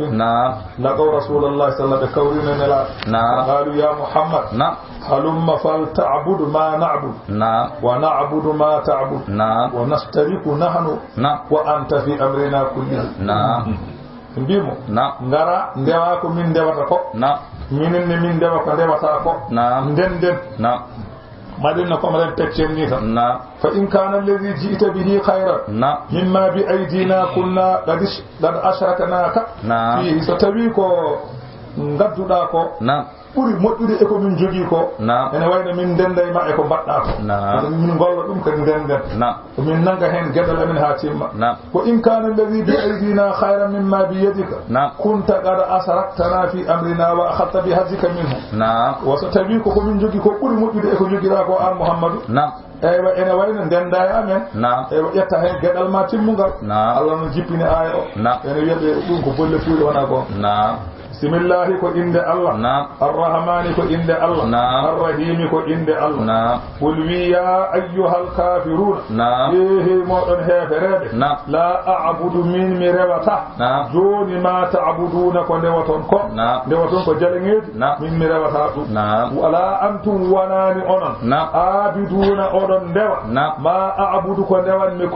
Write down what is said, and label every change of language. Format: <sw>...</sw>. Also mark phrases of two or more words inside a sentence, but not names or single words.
<ar>نعم لقوا رسول الله صلى الله عليه وسلم كورنا نلا نعم قالوا يا محمد نعم هلم فلتعبد ما نعبد نعم ونعبد ما تعبد نعم ونشترك نحن نعم وأنت في أمرنا كله نعم</ar> <ff>mbimo</ff> <ar>نعم</ar> <ff>ngara ndewa ko min ndewata ko</ff> <ar>نعم</ar> <ff>minen ne min ndewa ko ndewata ko</ff> <ar>نعم</ar> <ff>den</ff> <ar>نعم</ar> <ff>madina ko maren teccen ni tan</ff> <ar>نعم فإن كان الذي جئت به خيرا نعم مما بأيدينا كنا قد أشركناك نعم</ar> <ff>fi so tawi ko ngadduda ko</ff> <ar>نعم</ar> <ff>buri moddude e ko min jogi ko</ff> <ar>نعم</ar> <ff>ene wayno min denda e ma e ko badda ko</ff> <ar>نعم</ar> <ff>min golla dum ko denden</ff> <ar>نعم</ar> <ff>min nanga hen gedal amin ha timma</ff> <ar>نعم وإن كان الذي بأيدينا خيرا مما بيدك نعم كنت قد أشركتنا في أمرنا وأخذت بحظك منه نعم</ar> <ff>wa so tawi ko min jogi ko buri moddude e ko jogira ko an muhammadu</ff> <ar>نعم</ar> <ff>eywa ene wayno denda e amen</ff> <ar>نعم</ar> <ff>eywa ƴetta hen gedal ma timmugal</ff> <ar>نعم</ar> <ff>Allah no jippini aya o</ff> <ar>نعم</ar> <ff>ene wiyaɓe ɗum ko bolle fuuɗe wona ko</ff> <ar>نعم</ar> <ff>bisimillahi ko inde Allah</ff> <ar>نعم</ar> <ff>arrahmani ko inde Allah</ff> <ar>نعم</ar> <ff>arrahimi ko inde Allah</ff> <ar>نعم قل يا أيها الكافرون نعم</ar> <ff>yehe moɗon hefereɓe</ff> <ar>نعم لا أعبد</ar> <ff>min mi rewata</ff> <ar>نعم</ar> <ff>joni</ff> <ar>ما تعبدون</ar> <ff>ko ndewaton ko</ff> <ar>نعم</ar> <ff>ndewaton ko jaleŋeji</ff> <ar>نعم</ar> <ff>min mi rewata ɗum</ff> <ar>نعم ولا أنتم</ar> <ff>wonani onon</ff> <ar>نعم</ar> <ff>abiduna oɗon ndewa</ff> <ar>نعم ما أعبد</ar> <ff>ko ndewanmi ko</ff>